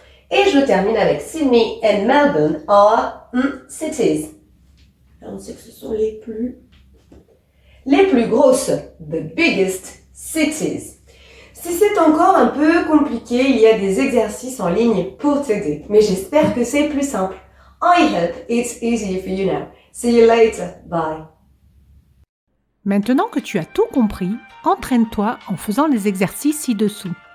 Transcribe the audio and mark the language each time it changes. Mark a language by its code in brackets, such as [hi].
[fr] Et je termine avec [en] Sydney and Melbourne are cities. [fr] Là, on sait que ce sont les plus grosses, [en] the biggest cities. [fr] Si c'est encore un peu compliqué, il y a des exercices en ligne pour t'aider. Mais j'espère que c'est plus simple. [en] I hope it's easier for you now. See you later. Bye. [fr] Maintenant que tu as tout compris, entraîne-toi en faisant les exercices ci-dessous.